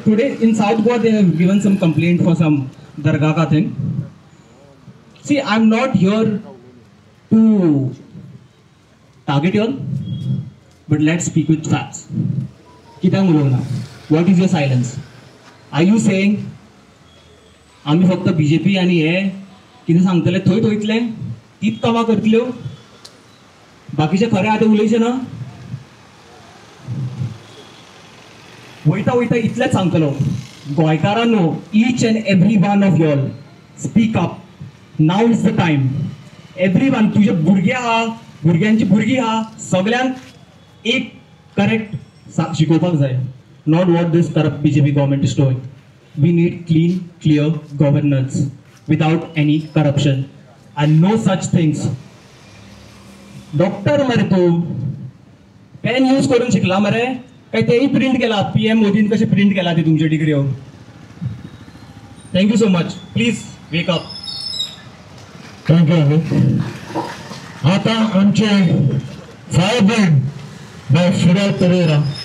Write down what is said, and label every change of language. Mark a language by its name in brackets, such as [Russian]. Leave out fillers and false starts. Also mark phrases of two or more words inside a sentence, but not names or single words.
[English] Today in South Goa they have given some complaint for some Dargah ka thing. See, I'm not here to target you all, but let's speak with facts. [Konkani] कितें उलोना? [English] What is your silence? Are you saying [Konkani] आम्ही फक्त BJP आणि हे कितें सांगतले थंय थंयतले तीच कामां करतल्यो, बाकीचे खरे आतां उलयचे ना? वयता वयता इतलेंच सांगतलो, गोंयकारांनो, [English] each and every one of you all speak up. Now is the time. Everyone, [Konkani] तुझे भुरगे आहा, भुरग्यांची भुरगी आहा, सगळ्यांक एक करेक्ट शिकोवपाक जाय. [English] Not what this corrupt BJP government is doing. We need clean, clear governance without any corruption and no such things. [Konkani] डॉक्टर मरे तू पेन यूज करून शिकला मरे काय तेही प्रिंट केला? PM मोदीन कशें प्रिंट केला ती तुमची डिग्री? [English] thank you so much. please wake up. थँक्यू. [Konkani] आता आमचे फायरब्रँड बाय फिडल पेरेरा.